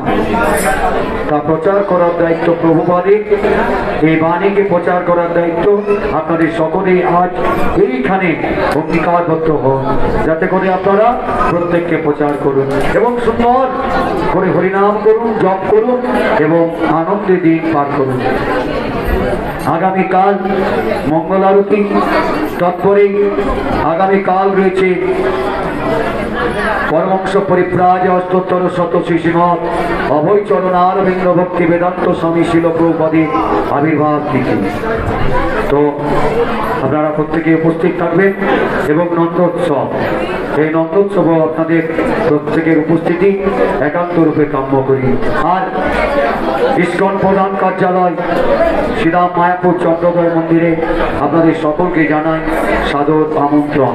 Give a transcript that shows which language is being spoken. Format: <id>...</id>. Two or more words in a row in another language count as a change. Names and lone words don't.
<bn>তা প্রচার করার দায়িত্ব প্রভুপাদের, এই বাণীকে প্রচার করার দায়িত্ব আপনাদের সকলেই আজ এইখানে অঙ্গীকারবদ্ধ হন, যাতে করে আপনারা প্রত্যেককে প্রচার করুন এবং সুন্দর করে হরিনাম করুন, জপ করুন এবং আনন্দে দিন পার করুন। আগামীকাল মঙ্গল আরতি, তৎপরে আগামীকাল রয়েছে পরমংশ পরিব্রাজ অষ্টোত্তর শতশী শ্রীমদ অভয় চরণ অরবিন্দ ভক্তি বেদান্ত স্বামী শিল প্রভুপাদের আবির্ভাব তিথি। तो আপনারা প্রত্যেকে উপস্থিত থাকবেন এবং নন্দোৎসব, এই নন্দোৎসব আপনাদের প্রত্যেকের উপস্থিতি একান্ত রূপে কাম্য করি। আর ইস্কন প্রধান কার্যালয় শ্রীরাম মায়াপুর চন্দ্রোদয় মন্দিরে আপনাদের সকলকে জানাই সাদর আমন্ত্রণ।</bn>